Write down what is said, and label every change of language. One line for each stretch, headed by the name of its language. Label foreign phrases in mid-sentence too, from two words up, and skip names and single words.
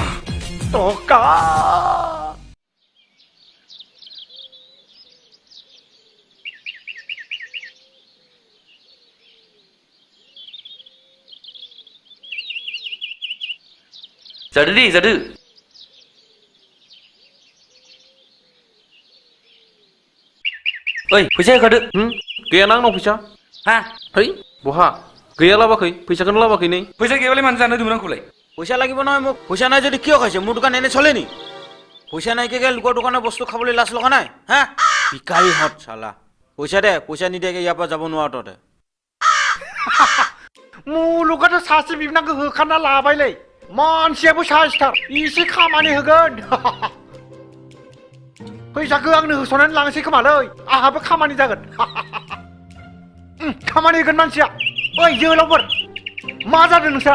Bodo: Jadi. Oi, फैसा होखादो। गैया ना आंनाव फैसा? हा? है बहा? गैया लाबाखै फैसाखौनो लाबाखै नै। फैसा गैयाबालाय मानो जानो होदोंमोन आंखौलाय?
Assamese: फैसा লাগিব নহয় মোক। फैसा নাই যদি কিয় খাইছে? মোৰ দোকান এনে চলে নি? পইচা নাইকে লোকৰ দোকানৰ বস্তু খাবলৈ লাজ লগা নাই? হা? ভিকাৰী হত শালা। পইচা দে, পইচা নিদিয়াকে ইয়াৰ পৰা যাব নোৱাৰো তহঁতে।
Bodo: मुलुगाथ' सासे बिबनांखौ होखाना लाबायलै मानसियाबो साइसथार एसे खामानि होगोन फैसाखौ आंनो होस'नानै लांसै खोमालै आंहाबो खामानि जागोन खामानि होगोन मानसिया ओइ जोहोलावफोर मा जादों नोंस्रा